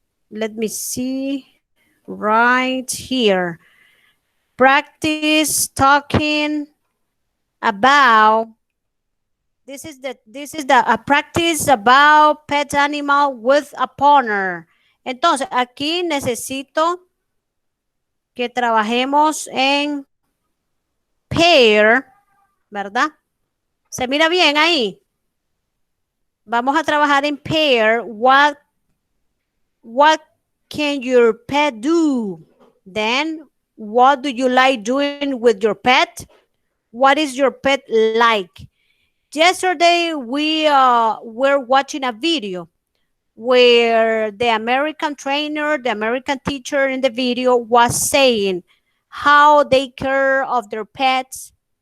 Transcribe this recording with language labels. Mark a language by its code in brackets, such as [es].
[en] Let me see right here. Practice talking about, this is the a practice about pet animal with a partner. [es] Entonces, aquí necesito que trabajemos en pair, ¿verdad? ¿Se mira bien ahí? Vamos a trabajar en pair. [en] What can your pet do? Then, what do you like doing with your pet? What is your pet like? Yesterday, we were watching a video where the American trainer, the American teacher in the video was saying how they care of their pets.